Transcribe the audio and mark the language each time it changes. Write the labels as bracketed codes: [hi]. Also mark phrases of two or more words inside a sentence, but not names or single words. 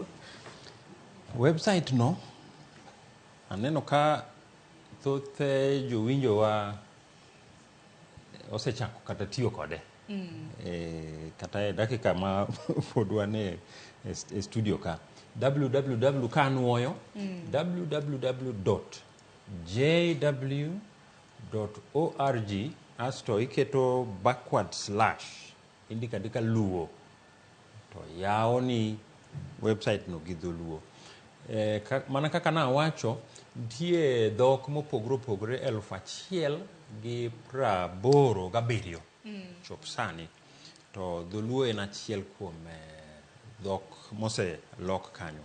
[luo] Website no aneno ka thoth jowinjowa osechako kata tiyo kode kata e dakika ma pod wan e studio ka www kanuoyo www.jw.org asto iketo / indika luo to yao ni website no gi Dholuo. Mana kaka na wacho nitie dhok mopogore opogore 1,087 chop sani, to Dholuo en achiel kuom dhok mose lok kanyo.